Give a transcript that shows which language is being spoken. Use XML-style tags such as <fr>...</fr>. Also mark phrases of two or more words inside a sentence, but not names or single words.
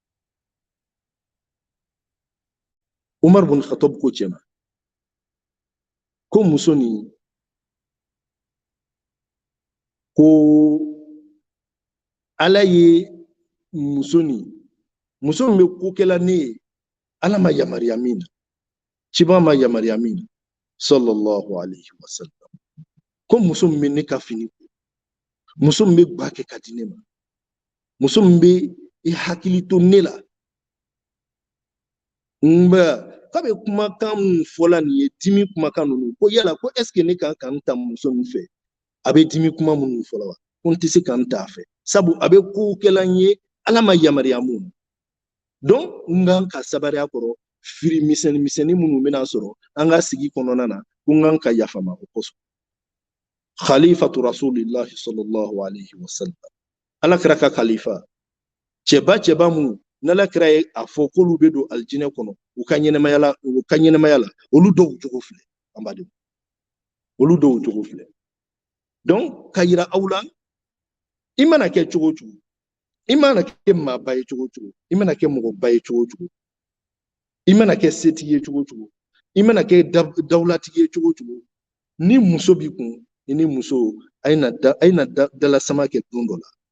<bm>Umar bin Khattab ko cɛ ma ko muso nin ko Ala ye muso min bɛ ko kɛla ne ye, Ala ma yamaruya min na, ciba ma yamaruya min na</bm> <ar>صلى الله عليه وسلم,</ar> <bm>ko muso min bɛ ne ka fini ko, muso min bɛ ba kɛ ka di ne ma, muso min bɛ i hakili to ne la kabe kumakan mun fɔla nin ye dimi kumakan ninnu ko yala ko</bm> <fr>est ce que</fr> <bm>ne kan ka n ta muso min fɛ a bɛ dimi kuma minnu fɔla wa ko n tɛ se ka n t'a fɛ sabu a bɛ kow kɛla n ye ala ma yamaruya mun donc n kan ka sabari a kɔrɔ firi misɛnnin misɛnnin minnu bɛna sɔrɔ an ka sigi kɔnɔna na ko n kan ka yafama o kosɔn</bm> <ar>خليفة رسول الله صلى الله عليه وسلم</ar> <bm>ala kɛra ka khalifa cɛba minnu n'ala kɛra ye a fɔ k'olu bɛ don alijinɛ kɔnɔ u ka ɲɛnɛmaya la olu dɔw cogo filɛ an badenw olu dɔw cogo filɛ donc ka yira aw la i mana kɛ cogo o cogo i mana kɛ maaba ye cogo o cogo i mana kɛ mɔgɔba ye cogo o cogo i mana kɛ setigi ye cogo o cogo i mana kɛ dawulatigi ye cogo o cogo ni muso b'i kun i ni muso a ye na dalasama kɛ don dɔ la</bm>